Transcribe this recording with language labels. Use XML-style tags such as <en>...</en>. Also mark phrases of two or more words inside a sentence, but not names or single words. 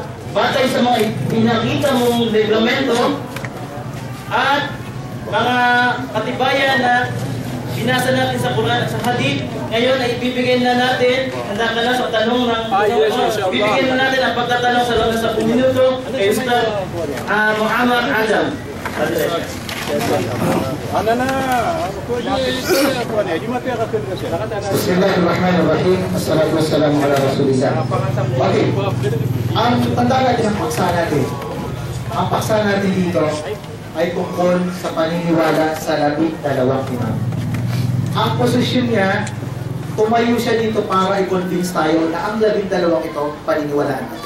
<tl>Batay sa mga pinakita mong reglamento at mga katibayan na binasa natin sa Quran at sa Hadith, ngayon ay ibibigay na natin, handa ka na sa tanong ng ibibigay na natin ang pagtatanong sa loob ng 10 minuto kay Ustaz Muhammad Adam.</tl> <ar>بسم الله الرحمن الرحيم. الصلاة والسلام على رسول الله.</ar> <tl>Okay. Ang tandaan natin ang paksa natin. Ang paksa natin dito ay tungkol sa paniniwala sa 12 imam. Ang posisyon niya, tumayo siya dito para i-convince tayo na ang 12 ito paniniwalaan natin.</tl>